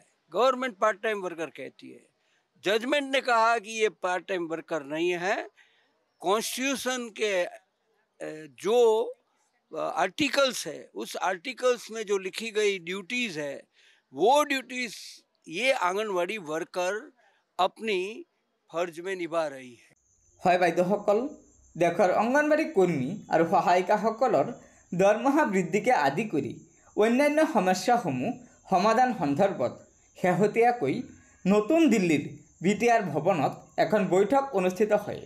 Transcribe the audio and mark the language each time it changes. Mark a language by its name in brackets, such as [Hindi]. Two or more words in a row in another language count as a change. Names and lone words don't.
[English] government part time worker [Hindi] कहती है, जजमेंट ने कहा कि ये [English] part time worker [Hindi] नहीं है। कॉन्स्टिट्यूशन के जो आर्टिकल्स है उस आर्टिकल्स में जो लिखी गई ड्यूटीज़ है वो ड्यूटीज़ ये आंगनवाड़ी वर्कर अपनी फर्ज में निभा रही है। [Assamese] হয় বাইদেউসকল, দেশৰ অংগনবাড়ী কৰ্মী আৰু সহায়িকাসকলৰ দৰমহা বৃদ্ধিকে আদি কৰি অন্যান্য সমস্যাসমূহ সমাধান সন্দৰ্ভত শেহতীয়াকৈ নতুন দিল্লীৰ BTR ভৱনত এখন বৈঠক অনুষ্ঠিত হয়।